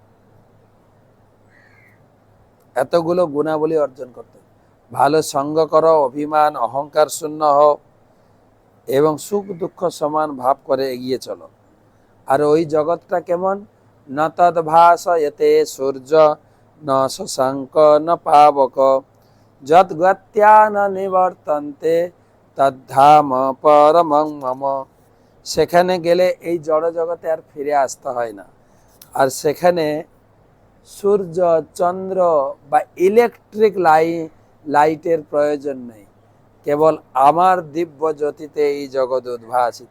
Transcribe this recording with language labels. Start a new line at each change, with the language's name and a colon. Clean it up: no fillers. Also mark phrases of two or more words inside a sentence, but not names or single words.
Bangla: এতগুলো গুণাবলী অর্জন করতে, ভালো সঙ্গ করো, অভিমান অহংকার শূন্য হও এবং সুখ দুঃখ সমান ভাব করে এগিয়ে চলো। আর ওই জগৎটা কেমন?
Sanskrit: ন তদ্ভাসয়তে সূর্য ন শশাঙ্ক ন পাবক যদ্গত্যা ন নিবর্তন্তে তদ্ধাম পরমং মম।
Bangla: সেখানে গেলে এই জড় জগতে আর ফিরে আসতে হয় না। আর সেখানে সূর্য, চন্দ্র বা ইলেকট্রিক লাইটের প্রয়োজন নেই, কেবল আমার দিব্য জ্যোতিতে এই জগৎ উদ্ভাসিত।